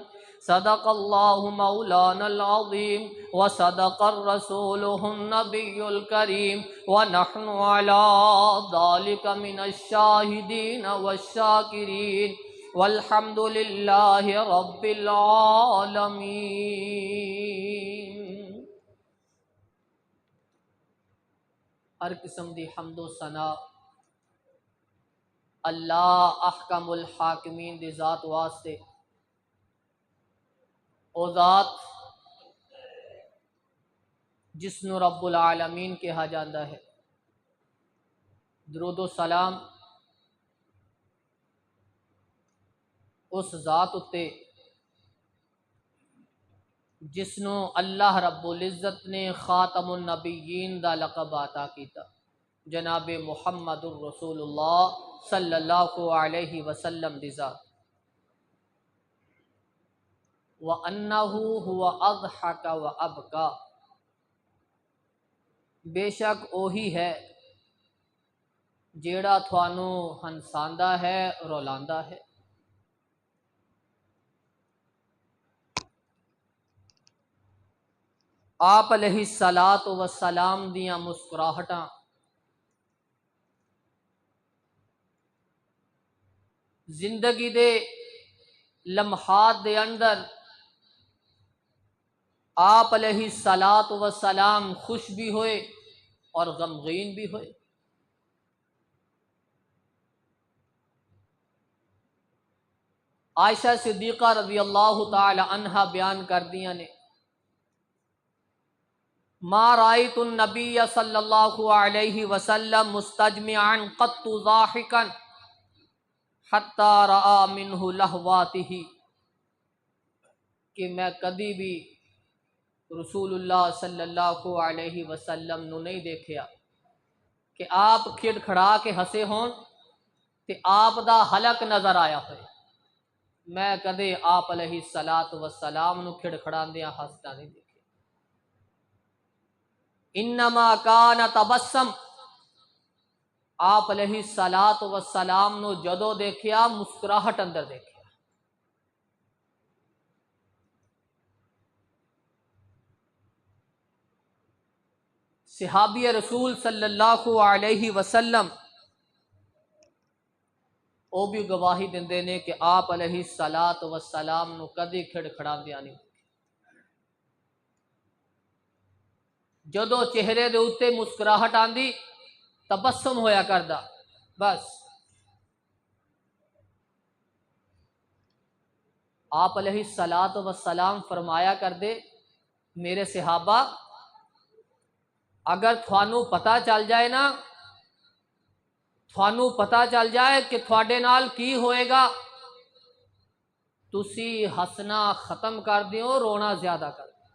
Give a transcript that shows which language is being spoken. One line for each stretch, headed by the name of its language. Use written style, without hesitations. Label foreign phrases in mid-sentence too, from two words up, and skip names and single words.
Arabic: صدق الله مولانا العظيم وصدق الرسول النبي الكريم ونحن على ذلك من الشاهدين والشاكرين والحمد لله رب العالمين.
Punjabi: ہر قسم دی حمد و ثنا اللہ احکم الحاکمین دی ذات واسطے، او ذات جس نو رب العالمین کہا جاندہ ہے. درود و سلام اس ذات اتے جس نو اللہ رب العزت نے خاتم النبیین دا لقب عطا کیتا، جناب محمد الرسول اللہ صلی اللہ علیہ وسلم دی ذات.
Arabic: وَأَنَّهُ هُوَ أَضْحَكَ وَأَبْكَى،
Punjabi: بے شک اوہی ہے جیڑا تھانوں ہنساندہ ہے رولاندہ ہے. آپ علیہ الصلاۃ والسلام دیاں مسکراہٹاں زندگی دے لمحات دے اندر آپ علیہ الصلاۃ والسلام خوش بھی ہوئے اور غمگین بھی ہوئے. عائشہ صدیقہ رضی اللہ تعالی عنہا بیان کر دیا نے،
Arabic: ما رأیت النبی صلی اللہ علیہ وسلم مستجمعا قط ضاحکا حتی رأى منہ لہواتہ.
Punjabi: کہ میں کدی بھی رسول اللہ صلی اللہ علیہ وسلم نو نہیں دیکھیا کہ آپ کھڑ کھڑا کے ہسے ہون تے آپ دا حلق نظر آیا ہوئے. میں کدے آپ علیہ الصلاۃ والسلام نو کھڑ کھڑاندیاں ہسدا نہیں دیکھیا.
Arabic: انما کان تبسم،
Punjabi: آپ علیہ الصلاۃ والسلام نو جدو دیکھیا مسکراہٹ اندر دیکھیا. صحابی رسول صلی اللہ علیہ وسلم وہ بھی گواہی دیندے نے کہ آپ علیہ الصلاۃ والسلام نو کدی کھڑ کھڑاندیاں نہیں. جدو چہرے دے اوتے مسکراہٹ آندی تبسم ہویا کردا بس. آپ علیہ الصلاۃ والسلام فرمایا کردے میرے صحابہ اگر تھانوں پتہ چل جائے نا، تھانوں پتہ چل جائے کہ تھوڑے نال کی ہوئے گا، تسی ہسنا ختم کر دیو، رونا زیادہ کر دیو.